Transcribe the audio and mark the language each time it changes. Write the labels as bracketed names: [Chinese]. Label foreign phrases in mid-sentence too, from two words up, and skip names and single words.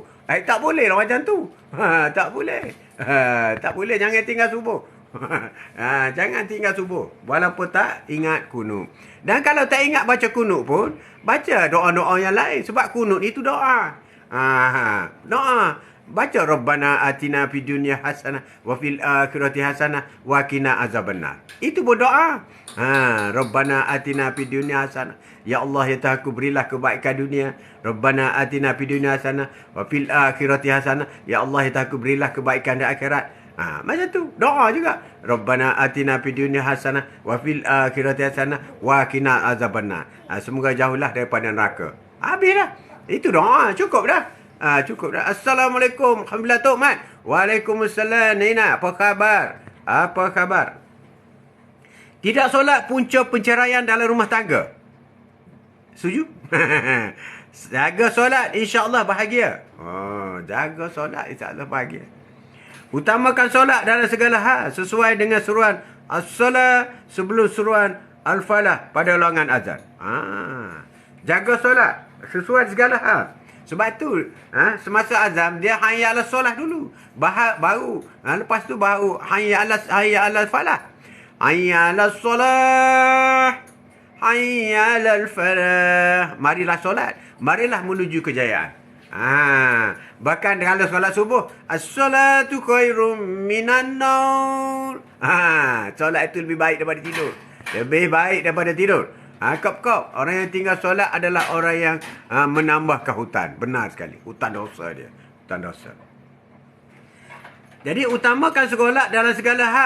[Malay] Tak boleh lah macam tu. Tak boleh. Tak boleh. Jangan tinggal subuh. Jangan tinggal subuh. Walaupun tak ingat kunut. Dan kalau tak ingat baca kunut pun, baca doa-doa yang lain. Sebab kunut itu doa. Doa. [Arabic] Baca ربنا آتنا في الدنيا حسنة وفي الآخرة حسنة وقنا عذاب النار. [Malay] Itu berdoa. [Arabic] ربنا آتنا في الدنيا حسنة. [Malay] Ya Allah, ya Tuhanku, berilah kebaikan dunia. [Arabic] ربنا آتنا في الدنيا حسنة وفي الآخرة حسنة. [Malay] Ya Allah, ya Tuhanku, berilah kebaikan di akhirat. Macam tu. Doa juga. [Arabic] ربنا آتنا في الدنيا حسنة وفي الآخرة حسنة وقنا عذاب النار. [Malay] Semoga jauhlah daripada neraka. Habis dah. Itu doa. Cukup dah. Cukup dah. Assalamualaikum. Alhamdulillah, Tok Mat. Waalaikumsalam, Nina. Apa khabar? Apa khabar? Tidak solat punca penceraian dalam rumah tangga. Setuju? Jaga solat, insya-Allah bahagia. Jaga solat, insya-Allah bahagia. Utamakan solat dalam segala hal sesuai dengan seruan as-salat sebelum seruan al-falah pada ulangan azan. Jaga solat sesuai segala hal. Sebab tu semasa azan dia [Arabic] حي على الصلاة [Malay] dulu. Baru lepas tu baru [Arabic] حي على الفلاح. حي على الصلاة. حي على الفلاح. [Malay] Marilah solat. Marilah menuju kejayaan. Bahkan kalau solat subuh, [Arabic] الصلاة خير من النوم. [Malay] Solat itu lebih baik daripada tidur. Lebih baik daripada tidur. Kop. Orang yang tinggal solat adalah orang yang menambahkan hutan. Benar sekali. Hutan dosa dia. Hutan dosa. Jadi utamakan solat dalam segala hal.